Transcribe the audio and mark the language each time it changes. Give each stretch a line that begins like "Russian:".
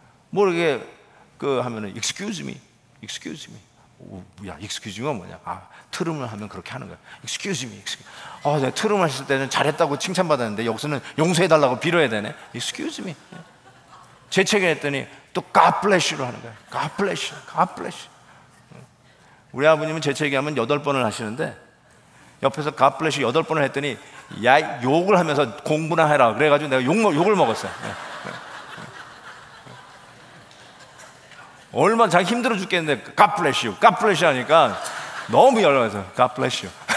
Korean: 모르게 하면은
English: excuse me, excuse me.
Korean: 야,
English: excuse me
Korean: 가 뭐냐? 트름을 하면 그렇게 하는 거야.
English: excuse me, excuse me.
Korean: 내가 트름을 했을 때는 잘했다고 칭찬받았는데 여기서는 용서해달라고 빌어야 되네.
English: excuse me.
Korean: 재채기했더니 또
English: God bless you
Korean: 로 하는 거야.
English: God bless you, God bless you.
Korean: 우리 아버님은 재채기하면 8번을 하시는데 옆에서
English: God bless you
Korean: 8번을 했더니 야, 욕을 하면서 공부나 해라. 그래가지고 내가 욕을 먹었어요. 얼마나 자기 힘들어 죽겠는데
English: God bless you, God bless you
Korean: 하니까 너무 열받아서
English: God bless you.